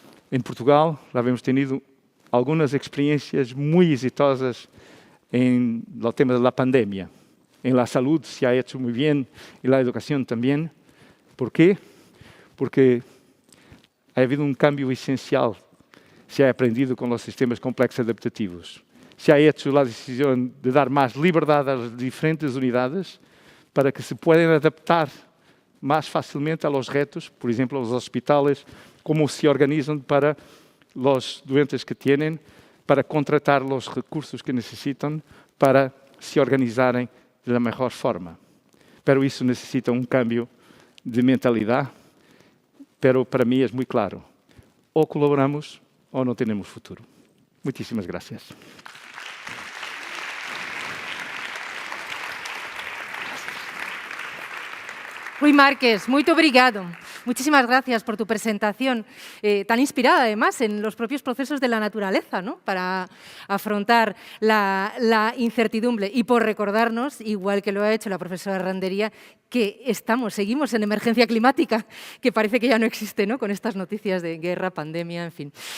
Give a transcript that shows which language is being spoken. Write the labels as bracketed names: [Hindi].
[Portuguese] Em Portugal, já [Spanish] hemos tenido [Portuguese] algumas experiências muito exitosas no tema da pandemia. [Spanish] En la salud se ha hecho muy bien y la educación también. ¿Por qué? Porque ha habido un cambio esencial. Se ha aprendido con los sistemas complejos adaptativos. Se ha hecho la decisión de dar más libertad a las diferentes unidades para que se puedan adaptar más fácilmente a los retos. Por ejemplo, los hospitales, cómo se organizan para los doentes que tienen, para contratar los recursos que necesitan, [Portuguese] para se organizarem da melhor forma. Pero isso necessita cambio de mentalidade, pero para mim é muito claro. Ou colaboramos ou não temos futuro. Muitíssimas graças. Rui Marques, muito obrigado. [Spanish] Muchísimas gracias por tu presentación, tan inspirada además en los propios procesos de la naturaleza, ¿no? Para afrontar la incertidumbre y por recordarnos, igual que lo ha hecho la profesora Randeria, que seguimos en emergencia climática, que parece que ya no existe, ¿no? Con estas noticias de guerra, pandemia, en fin.